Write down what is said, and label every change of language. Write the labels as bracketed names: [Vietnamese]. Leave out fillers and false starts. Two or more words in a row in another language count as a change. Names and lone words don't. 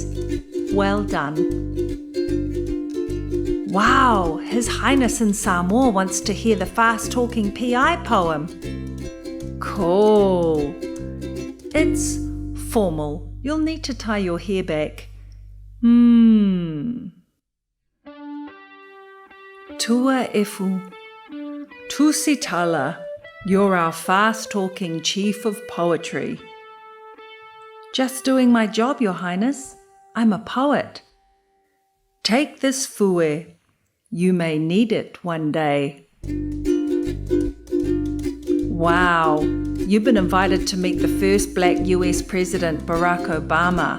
[English] Well done. Wow, His Highness in Samoa wants to hear the fast-talking PI poem. Cool. It's formal. You'll need to tie your hair back. [Samoan] Tua efu. [English] Tusitala, you're our fast-talking chief of poetry. Just doing my job, Your Highness. I'm a poet. Take this fue. You may need it one day. Wow, you've been invited to meet the first black US President, Barack Obama.